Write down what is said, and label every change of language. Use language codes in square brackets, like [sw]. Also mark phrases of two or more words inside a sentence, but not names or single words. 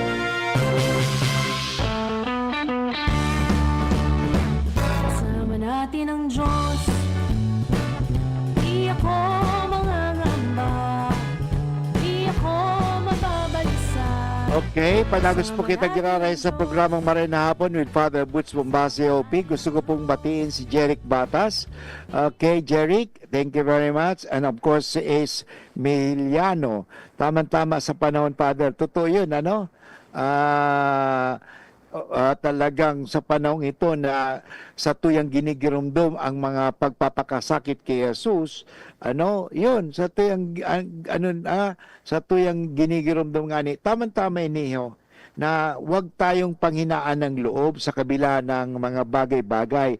[tl] Kasama natin ang Diyos. Di ako mangangamba. Di ako mababalisa. [bik] Okay, panagos po kita giraray sa programang Marina Hapon with Father Butch Bombase OP. [tl] Gusto ko pong batiin si Jeric Batas. Okay, Jeric, [en] thank you very much. And of course, [tl] si Ace Miliano. Tama-tama sa panahon, Father. Totoo yun, ano? Talagang sa panahong ito na sa tuyang ginigirumdum ang mga pagpapakasakit kay Jesus, ano, yun, sa tuyang sa tuyang ginigirumdum nga ni, tama-tama iniho na huwag tayong panghinaan ng loob sa kabila ng mga bagay-bagay.